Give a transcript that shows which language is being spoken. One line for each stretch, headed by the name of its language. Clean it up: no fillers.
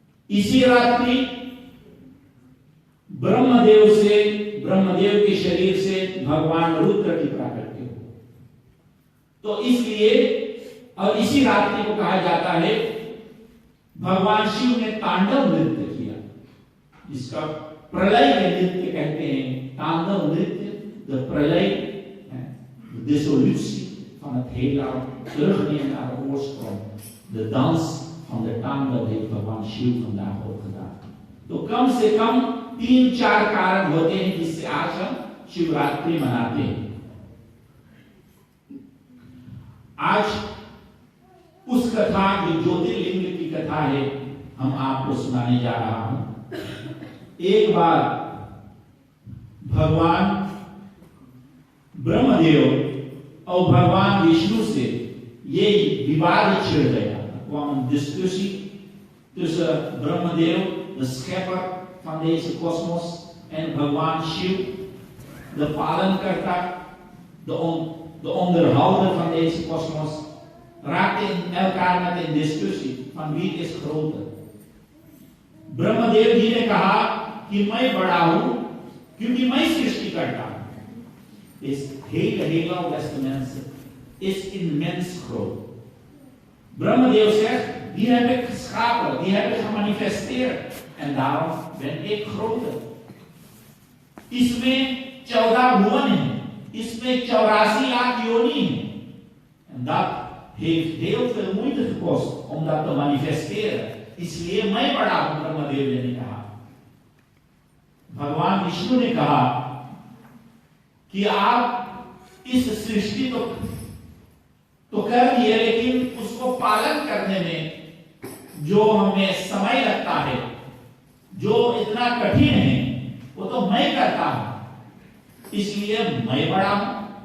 Hindi: इसी रात्रि ब्रह्मदेव के शरीर से भगवान रुद्र की प्राकट्य हो। तो इसलिए और इसी रात्रि को कहा जाता है भगवान शिव ने तांडव नृत्य किया, जिसका प्रलय के नृत्य कहते हैं। तांडव नृत्य, द प्रलय,
Dutch: dissolutie van het heelal, terugnemen naar de oorsprong. De dans van de तांडव heeft भगवान शिव vandaag ook gedaan।
Hindi: तो कम से कम 3-4 कारण होते हैं जिससे आज हम शिवरात्रि मनाते हैं। आज उस कथा जो ज्योतिर्लिंग की कथा है हम आपको सुनाने जा रहा हूं। एक बार भगवान ब्रह्मदेव और भगवान विष्णु से ये विवाद छिड़ गया।
Dutch: kwam een discussie tussen Brahmadev, de schepper van deze kosmos, en Bhagwan Shiv, de palenkarta, de onderhouder van deze kosmos, raakten elkaar met een discussie van wie is groter।
Hindi: Brahmadev जी ने कहा कि मैं बड़ा हूं क्योंकि मैं सृष्टि करता हूं।
Dutch: Is hele heelal, beste mensen, is immens groot। Brahmadev zegt, die heb ik geschapen, die heb ik gemanifesteerd en daarom ben ik groter।
Hindi: इसमें 14 भुवन हैं, इसमें 84 लाख योनि हैं।
Dutch: En dat heeft heel veel moeite gekost om dat te manifesteren।
Hindi: इसलिए मैं बड़ा हूं, ब्रह्मदेव जी ने कहा। भगवान विष्णु ने कहा कि आप इस सृष्टि तो कर दिए, लेकिन उसको पालन करने में जो हमें समय लगता है, जो इतना कठिन है, वो तो मैं करता हूं, इसलिए मैं बड़ा हूं।